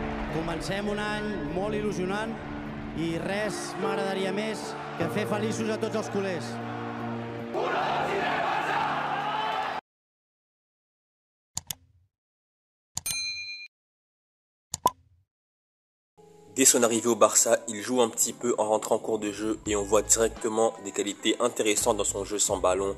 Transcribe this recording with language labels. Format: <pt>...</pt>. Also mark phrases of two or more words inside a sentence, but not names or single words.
<ca>Comencem un any molt il·lusionant i res m'agradaria més que fer feliços a tots els culers.</ca> <fr>Dès son arrivée au Barça, il joue un petit peu en rentrant en cours de jeu et on voit directement des qualités intéressantes dans son jeu sans ballon.</fr>